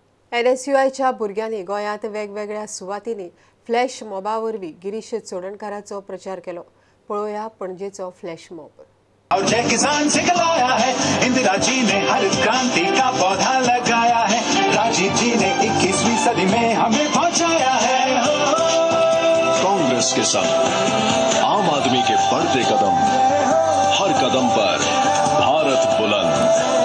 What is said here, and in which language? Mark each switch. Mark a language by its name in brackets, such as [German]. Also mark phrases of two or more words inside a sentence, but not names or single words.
[Konkani] NSUIच्या भुरग्यांनी गोंयांत वेगवेगळ्या सुवातींनी [English] flash mob [Konkani] वरवीं गिरीश चोडणकाराचो प्रचार केलो। पळोवया पणजेचो [English] flash mob. [Hindi] जय किसान सिखलाया है, इंदिरा जी ने हरित क्रांति का पौधा लगाया है, राजीव जी ने 21वीं सदी में हमें पहुंचाया है। कांग्रेस के संग आम आदमी के बढ़ते कदम, हर कदम पर भारत बुलंद।